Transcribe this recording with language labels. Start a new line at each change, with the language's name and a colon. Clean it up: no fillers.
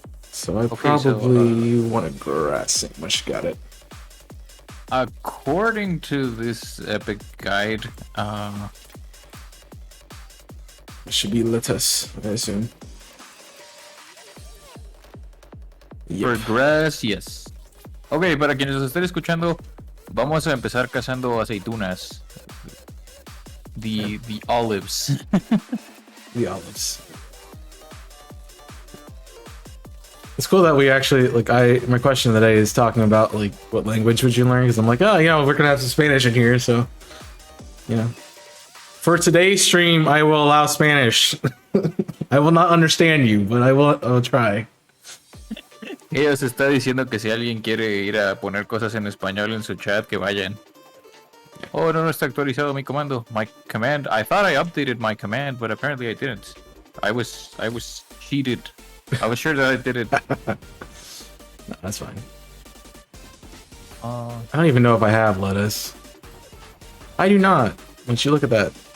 English: So I Okay, so probably want a grass sandwich. Got it. according to this epic guide, It should be lettuce, I assume. for Yep. grass, yes.
Spanish: Ok, para quienes nos estén escuchando, vamos a empezar cazando aceitunas.
English: The olives. The olives. It's cool that we actually my question of the day is talking about like what language would you learn, because I'm like, oh, we're gonna have some Spanish in here, so for today's stream I will allow Spanish. I will not understand you, but I'll try.
Spanish: Ella se está diciendo que si alguien quiere ir a poner cosas en español en su chat, que vayan. Oh, no está actualizado mi comando.
English: My command. I thought I updated my command, but apparently I didn't. I was cheated. I was sure that I did it. No, that's fine. I don't even know if I have lettuce. I do not. Once you look at that.